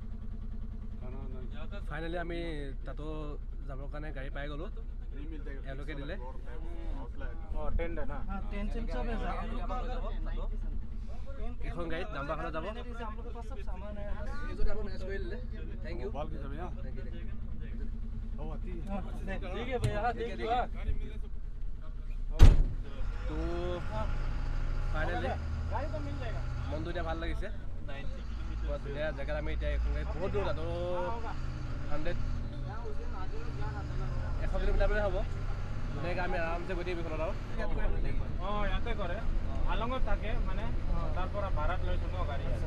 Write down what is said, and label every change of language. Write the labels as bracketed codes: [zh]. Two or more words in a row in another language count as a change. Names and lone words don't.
[as] ফাইনেলি আমি তাতো যাবৰ কাৰণে গাড়ী পাই গ'লোঁ এওঁলোকে দিলে [hi] टेंट है ना टेंट सब है [as] এইখন গাড়ীত নাম্বাৰখনত যাব [hi] हम लोग के पास सब सामान है [as] এইজনে আমাক মেনেজ কৰি দিলে [en] thank you [hi] ठीक है भैया [en] thank you [as] তো ফাইনেলি [hi] गाड़ी तो मिल जाएगा [as] মনটো এতিয়া ভাল লাগিছে বহুত ধুনীয়া জেগাত আমি এতিয়া এইখন গাড়ী বহুত দূৰ তাতো 100 কিলোমিটাৰ মানে হ'ব ধুনীয়াকৈ আমি আৰামছে গৈ থাকিম এইখনত আৰু ইয়াতে কৰে আলঙত থাকে মানে তাৰ পৰা ভাড়াত লৈছোঁ ন গাড়ী